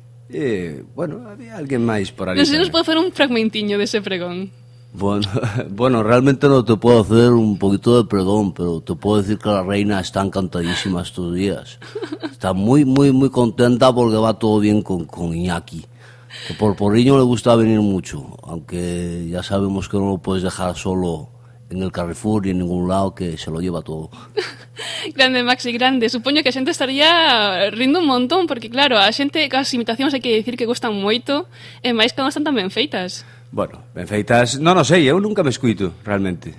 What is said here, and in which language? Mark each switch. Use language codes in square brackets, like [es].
[gl] E, bueno, había alguén máis por ali. Non sei se nos pode fazer un fragmentiño dese pregón. [es] Bueno, realmente [gl] non te podo [es] hacer un poquito de pregón, pero te podo decir que [gl] a reina [es] está encantadísima estos días. Está [gl] moi, moi, moi [es] contenta porque va todo bien con Iñaki. Que por Porriño le gusta venir mucho, aunque ya sabemos que non lo podes dejar solo en el Carrefour ni en ningún lado, que se lo lleva todo. Grande, Maxi, grande. [gl] Supoño que a xente estaría rindo un montón, porque claro, a xente, as imitacións hai que decir que gustan moito, e máis cando están tan ben feitas. Bueno, ben feitas, non o sei, eu nunca me escuito, realmente.